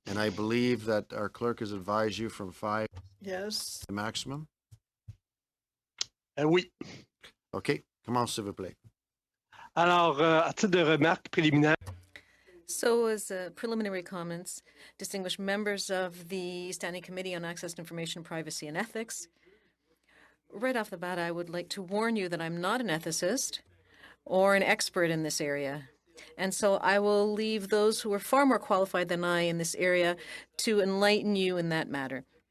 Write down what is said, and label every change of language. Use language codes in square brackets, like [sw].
[en] And I believe that our clerk has advised you from 5 Yes. the maximum? [fr] Oui. Okay, commence s'il vous plaît. Alors, à titre de remarque préliminaire. [en] So, as preliminary comments, distinguished members of the Standing Committee on Access to Information, Privacy and Ethics, right off the bat, I would like to warn you that I'm not an ethicist or an expert in this area. And so I will leave those who are far more qualified than I in this area to enlighten you in that matter.